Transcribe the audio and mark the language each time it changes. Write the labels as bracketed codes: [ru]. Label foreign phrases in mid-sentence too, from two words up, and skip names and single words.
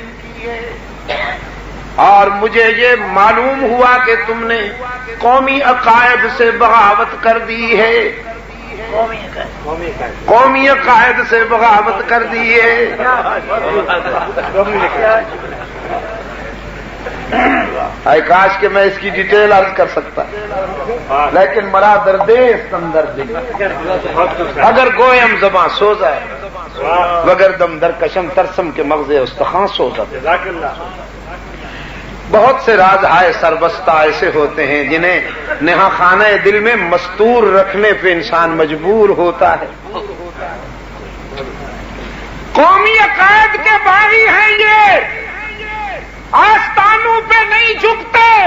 [ur] اور مجھے یہ معلوم ہوا کہ تم نے قومی عقائد سے بغاوت کر دی ہے، قومی عقائد سے بغاوت کر دی ہے۔ اے کاش کہ میں اس کی ڈیٹیل عرض کر سکتا، لیکن [fa] مرا دردیس اندر دل، اگر گویم زباں سوزا وگر دم در کشم ترسم کے مغز استخوان سوزا۔ [ur] بہت سے راز ہائے سربستہ ایسے ہوتے ہیں جنہیں نہا خانہ دل میں مستور رکھنے پہ انسان مجبور ہوتا ہے۔ قومی عقائد کے باغی ہیں یہ، آستانوں پہ نہیں جھکتے۔